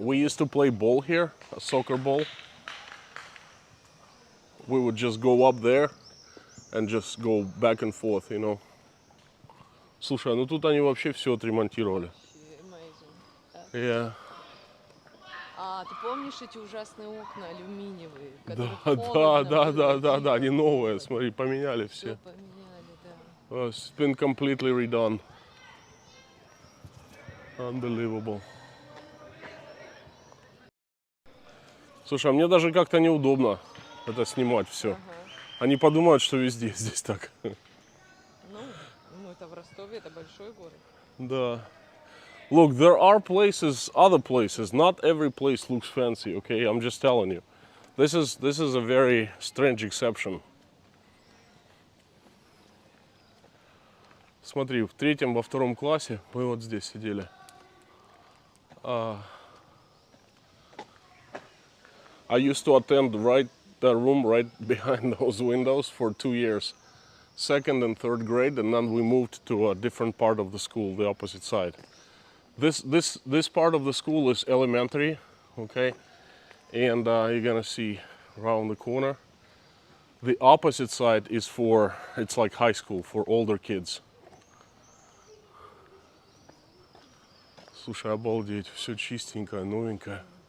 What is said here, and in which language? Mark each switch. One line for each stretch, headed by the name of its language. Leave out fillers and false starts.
English: We used to play ball here, a soccer ball. We would just go up there and just go back and forth, you know.
Russian: Слушай, ну тут они вообще все отремонтировали.
English: Amazing. Yeah.
Russian: А, ты помнишь эти ужасные окна алюминиевые, в которых холодно Да, они новые, смотри, поменяли Все все. поменяли, да.
English: It's been completely redone. Unbelievable.
Russian: Слушай, а мне даже как-то неудобно это снимать все. Они подумают, что везде здесь так. Ну это в Ростове, это большой город. Да.
English: Look, there are places, other places. Not every place looks fancy, okay? I'm just telling you. This is a very strange exception.
Russian: Смотри, в третьем, во втором классе мы вот здесь сидели.
English: I used to attend the room right behind those windows for 2 years. Second and third grade, and then we moved to a different part of the school, the opposite side. This part of the school is elementary, okay? And you're gonna see around the corner. The opposite side is it's like high school for older kids.
Russian: Слушай, обалдеть, все чистенькое, новенькое.